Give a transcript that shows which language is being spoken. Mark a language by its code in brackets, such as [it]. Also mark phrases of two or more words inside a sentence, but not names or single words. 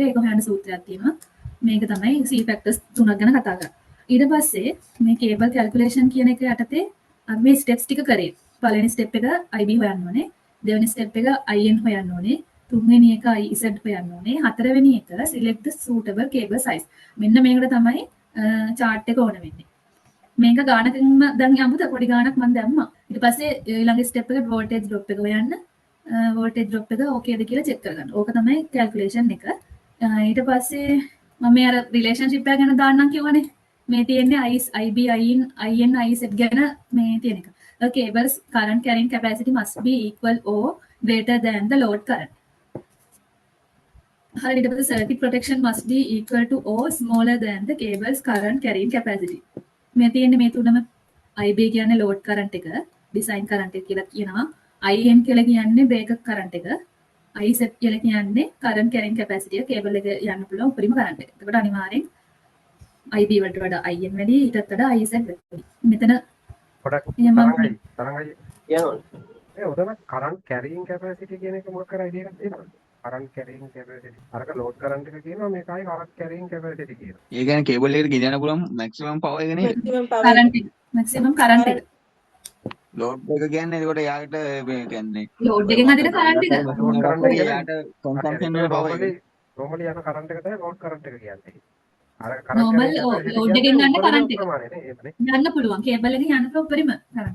[si] ඒක හොයන්න සූත්‍රයක් තියෙනවා. මේක තමයි [en] C factors [si] තුනක් ගැන කතා කරා. ඊට පස්සේ මේ [en] cable calculation [si] කියන එක යටතේ අපි මේ ස්ටෙප්ස් ටික කරේ. පළවෙනි ස්ටෙප් එක IB හොයන්න ඕනේ. දෙවෙනි ස්ටෙප් එක IN හොයන්න ඕනේ. තුන්වෙනි එක IZ හොයන්න ඕනේ. හතරවෙනි එක [en] select the suitable cable size. [si] මෙන්න මේකට තමයි chart එක ඕන වෙන්නේ. මේක ගානකින්ම දැන් යමුද පොඩි ගානක් මම දැම්මා. ඊට පස්සේ ඊළඟ ස්ටෙප් එක [en] voltage drop [si] එක හොයන්න. [en] voltage drop [si] එක ඕකේද කියලා check කරගන්න. ඕක තමයි calculation එක. ඊට පස්සේ මම මේ අර relationship එක ගැන දාන්නම් කිව්වනේ. මේ තියෙන්නේ IB, IN, IZ ගැන මේ තියෙන එක. [en] The cable's current carrying capacity must be equal or greater than the load current. [si] හරි ඊට පස්සේ [en] circuit protection must be equal to or smaller than the cable's current carrying capacity. [si] මේ තියෙන්නේ මේ තුනම IB කියන්නේ [en] load current [si] එක, [en] design current [si] එක කියලා කියනවා. IN කියලා කියන්නේ [en] breaker current [si] එක. IZ කියලා කියන්නේ [en] current carrying capacity [si] එක, cable එක යන්න පුළුවන් උපරිම current එක. එතකොට අනිවාර්යෙන් IB වලට වඩා IN වැඩි, ඊටත් වඩා IZ වැඩි. මෙතන පොඩක් එහෙම තරංගයි කියනවා ඒ උදේම [en] current carrying capacity [si] කියන එක මොකක් කර අයිඩියා එකක් තියෙනවද? [en] current carrying capacity. [si] අරක [en] load current [si] එක කියනවා මේකයි [en] current carrying capacity [si] කියනවා. ඒ කියන්නේ කේබල් එකට ගෙනියන්න පුළුවන් [en] maximum power [si] එක නේද? [en] maximum power current එක, maximum current එක. [si] ලෝඩ් එක කියන්නේ එතකොට යාට මේ කියන්නේ load එකෙන් අදින current එක. [en] load current [si] එක යාට කන්සම්ප්ෂන් වල පවර් එක. normally යන කරන්ට් එක තමයි [en] load current [si] එක කියන්නේ. අර [en] Normal load [si] එකෙන් ගන්න current එක. ප්‍රමාණය නේ ඒකනේ. යන්න පුළුවන් කේබල් එකෙන් යන්න පුළුවන් උපරිම current.